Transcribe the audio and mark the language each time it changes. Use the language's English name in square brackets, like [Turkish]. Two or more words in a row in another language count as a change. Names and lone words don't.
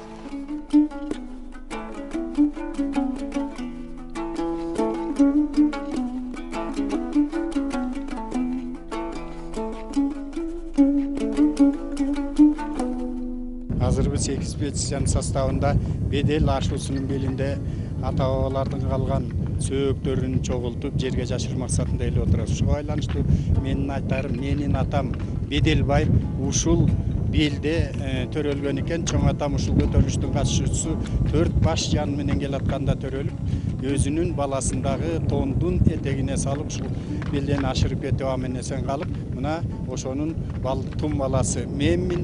[Kyrgyz] Hazır biz ekspedisiyanın sastavında bedel aşusunun belinde ata-babalardan kalgan söğөктөрүн чогултуп жерге жашыруу максатында эле отурабыз. Ушуга байланыштуу менин айтарым, менин атам Беделбай ушул белде төрөлгөн экен. Чоң атам ушул көтөрүлүштүн катышуучусу 4 баш жан менен келатканда төрөлүп, өзүнүн баласындагы тондун этегине салып ушул белден ашырып кетип аман эсен калып, мына ошонун тум баласы менмин.